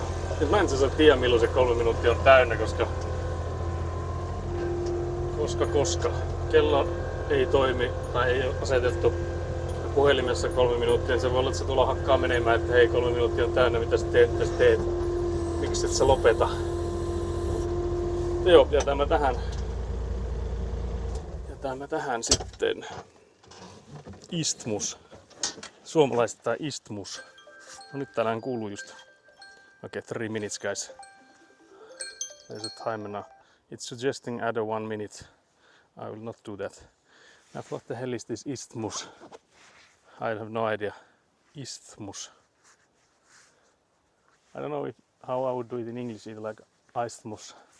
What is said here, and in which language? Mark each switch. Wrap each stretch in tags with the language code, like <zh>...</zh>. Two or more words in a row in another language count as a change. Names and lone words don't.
<fi>Nyt mä en tiedä milloin se 3 minuuttia on täynnä, koska kello ei toimi tai ei ole asetettu puhelimessa 3 minuuttia, niin se voi olla, että se tulla hakkaa menemään, että hei 3 minuuttia on täynnä, mitä sä teet? Miksi et sä lopeta? Joo, jätämme tähän sitten isthmus. Suomalaisittain isthmus. No nyt täällähän kuuluu just.</fi> <en>Okay, 3 minutes guys. There's a timer now. It's suggesting add a 1 minute. I will not do that. Now what the hell is this isthmus? I have no idea. Isthmus. I don't know how I would do it in English, either like isthmus.</en>